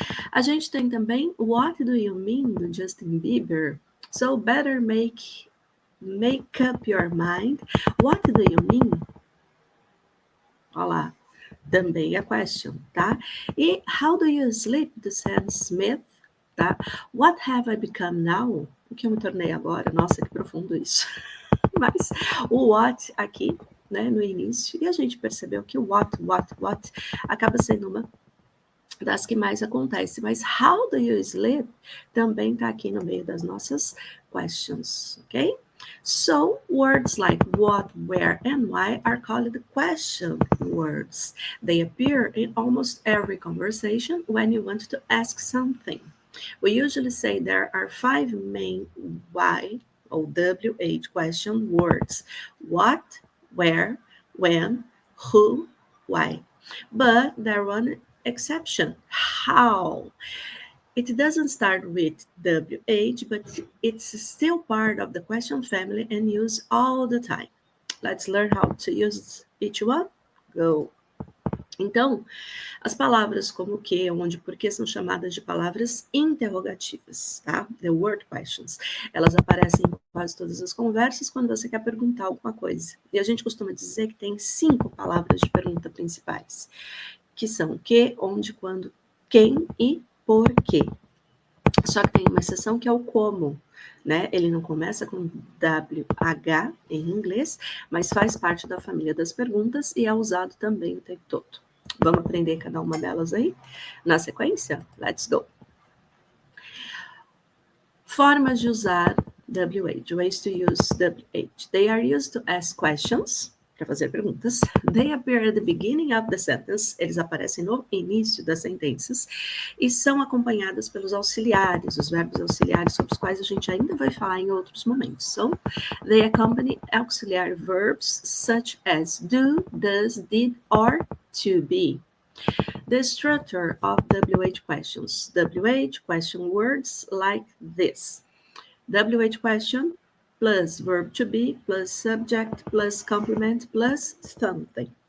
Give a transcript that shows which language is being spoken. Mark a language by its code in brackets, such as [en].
[pt] A gente tem também [en] What do you mean, [pt] do Justin Bieber? [en] So better make up your mind. What do you mean? [pt] Olha lá, também a question, tá? E [en] How do you sleep, [pt] do Sam Smith, tá? [en] What have I become now? [pt] O que eu me tornei agora? Nossa, que profundo isso. Mas o what aqui, né, no início, e a gente percebeu que o what acaba sendo uma das que mais acontece, mas [en] how do you sleep [pt] também está aqui no meio das nossas questions, ok? [en] So, words like what, where, and why are called question words. They appear in almost every conversation when you want to ask something. We usually say there are 5 main why or WH question words. What, where, when, who, why. But there one exception, how. It doesn't start with WH, but it's still part of the question family and used all the time. Let's learn how to use each one. Go. [pt] Então, as palavras como que, onde, porquê são chamadas de palavras interrogativas, tá? [en] The word questions. [pt] Elas aparecem em quase todas as conversas quando você quer perguntar alguma coisa. E a gente costuma dizer que tem 5 palavras de pergunta principais, que são que, onde, quando, quem e por quê. Só que tem uma exceção que é o como, né? Ele não começa com WH em inglês, mas faz parte da família das perguntas e é usado também o tempo todo. Vamos aprender cada uma delas aí na sequência? [en] Let's go! Formas de usar WH, ways to use WH. They are used to ask questions, [pt] para fazer perguntas. [en] They appear at the beginning of the sentence. [pt] Eles aparecem no início das sentenças e são acompanhados pelos auxiliares, os verbos auxiliares, sobre os quais a gente ainda vai falar em outros momentos. [en] So, they accompany auxiliary verbs such as do, does, did, or to be. The structure of WH questions. WH question words like this. WH question plus verb to be plus subject plus complement plus something.